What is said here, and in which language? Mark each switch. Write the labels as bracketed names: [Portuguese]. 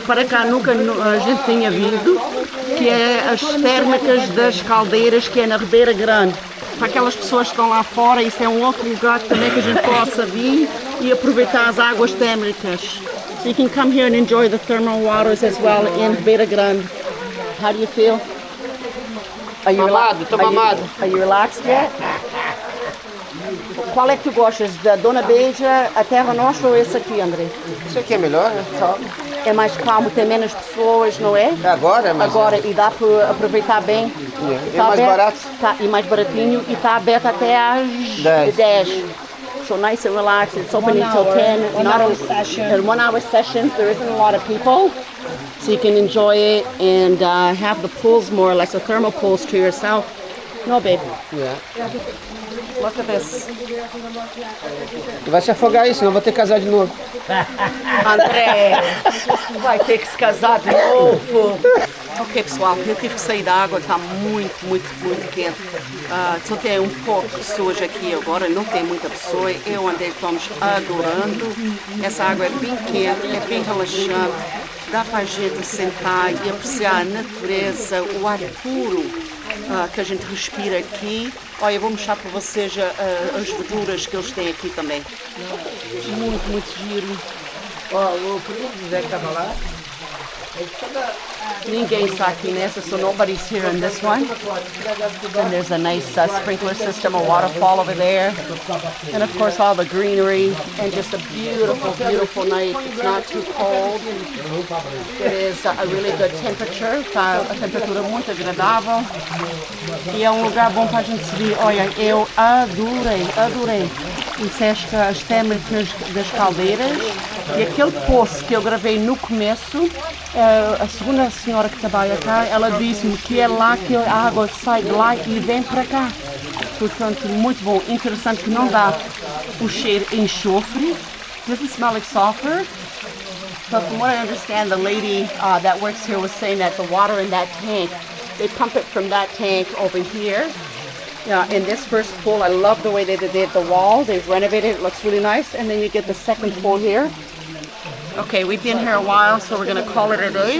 [Portuguese] Para cá nunca a gente tinha vindo, que é as térmicas das Caldeiras, que é na Ribeira Grande. Para aquelas pessoas que estão lá fora, isso é um outro lugar também que a gente possa vir e aproveitar as águas térmicas. [English] So you can come here and enjoy the thermal waters as well in Ribeira Grande. How do you feel? Are you [Portuguese] Mamado, tô mamado. [English] Are you relaxed yet? [Portuguese] Qual é que tu gostas? Da Dona Beija, a Terra Nostra ou esse aqui, André? Isso aqui é melhor, né? É mais calmo, tem menos pessoas, não é? Agora é mais. Agora, e dá para aproveitar bem. É mais barato. Tá, e mais baratinho, e está aberto até às 10. [English] So nice and relaxed. It's open until 10. Not a session. 1 hour sessions. There isn't a lot of people. So you can enjoy it and have the pools more or less, the thermal pools to yourself. No, babe. Yeah. Look at this. [Portuguese] Vai se afogar aí, senão eu vou ter que casar de novo. André, vai ter que se casar de novo. Ok, pessoal, eu tive que sair da água, está muito quente. Só tem um pouco de pessoas aqui agora, não tem muita pessoa. Eu andei, estamos adorando. Essa água é bem quente, é bem relaxante. Dá para a gente sentar e apreciar a natureza, o ar puro que a gente respira aqui. Olha, eu vou mostrar para vocês as verduras que eles têm aqui também. Muito giro. Ó, o primo do Zé que tava lá. Ninguém está aqui nessa, [English] so nobody's here in this one. And there's a nice sprinkler system, a waterfall over there. And of course all the greenery and just a beautiful night. It's not too cold. It is a really good temperature. [Portuguese] Está a temperatura muito agradável. E é um lugar bom para a gente subir. Olha, eu adorei. Disseste as térmicas das Caldeiras. E aquele poço que eu gravei no começo, a segunda senhora que trabalha cá, ela disse-me que é lá que a água sai de lá e vem para cá. Portanto, muito bom. Interessante que não dá o cheiro de enxofre. [English] Doesn't smell like sulfur. But from what I understand, the lady that works here was saying that the water in that tank, they pump it from that tank over here. Yeah, in this first pool, I love the way they did the wall. They've renovated it. It looks really nice. And then you get the second pool here. Okay, we've been here a while, so we're going to call it a day.